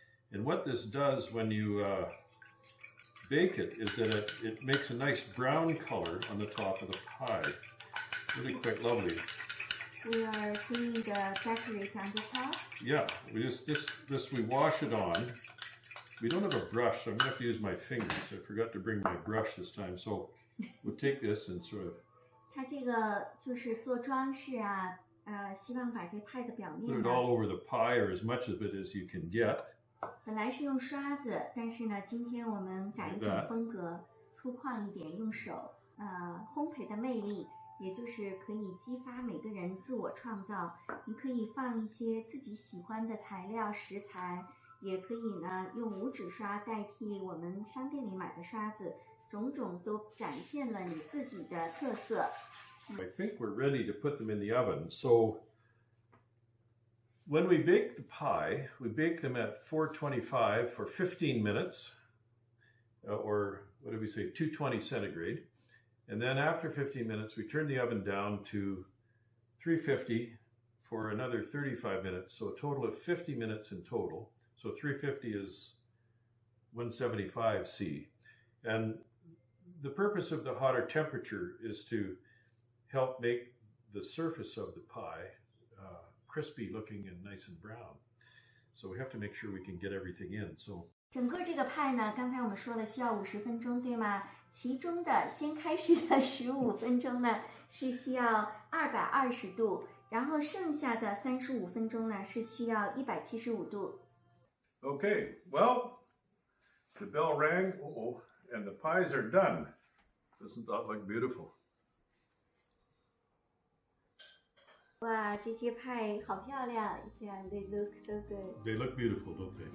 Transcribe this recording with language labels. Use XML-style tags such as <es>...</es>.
<en>And what this does when you bake it is that it makes a nice brown color on the top of the pie. Really quite lovely. We are doing the decorate on the top. Yeah, we we wash it on. We don't have a brush, so I'm going to have to use my fingers. I forgot to bring my brush this time, so we'll take this and sort of.</en> <zh>它这个就是做装饰啊，希望把这派的表</zh> <en>Put</en> <zh>面</zh> <en>it</en> <zh>呢，</zh> <en>all over the pie, or as much of it as you can get.</en> <zh>本来是用刷子，但是呢，今天我们改一种风格，粗犷一点，用手。烘焙的魅力，也就是可以激发每个人自我创造。你可以放一些自己喜欢的材料食材。也可以呢，用五指刷代替我们商店里买的刷子，种种都展现了你自己的特色。</zh> <en>I think we're ready to put them in the oven. So when we bake the pie, we bake them at 425 for 15 minutes, or what did we say, 220 centigrade. And then after 15 minutes, we turn the oven down to 350 for another 35 minutes. So a total of 50 minutes in total. So 350 is 175 C. And the purpose of the hotter temperature is to help make the surface of the pie crispy looking and nice and brown. So we have to make sure we can get everything in. So</en> <zh>整个这个派呢，刚才我们说了需要50分钟，对吗？其中的先开始的15分钟呢是需要220度，然后剩下的35分钟呢是需要175度。</zh> <en>Okay, well, the bell rang, and the pies are done. Doesn't that look beautiful?</en> <zh>哇，这些派好漂亮 ！</zh> <en>Yeah, they look so good. They look beautiful, don't they?</en>